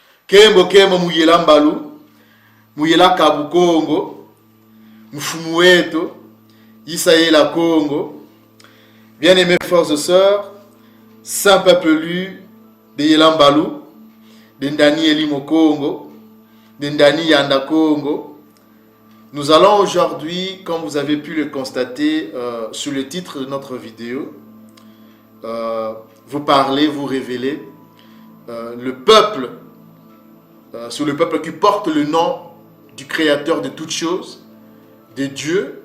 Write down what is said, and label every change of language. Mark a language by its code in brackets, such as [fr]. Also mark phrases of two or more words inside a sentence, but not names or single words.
[kg] Kembo kembo muyela mbalu, muyela kabukongo, mfumu wetu, Isaïla Congo. [fr] Bien-aimés frères et sœurs, saint peuple lu de Yelambalu, de Ndani Elimo Congo, de Ndani Yanda Congo. Nous allons aujourd'hui, comme vous avez pu le constater sur le titre de notre vidéo, vous parler, vous révéler le peuple, sur le peuple qui porte le nom du Créateur de toutes choses, de Dieu.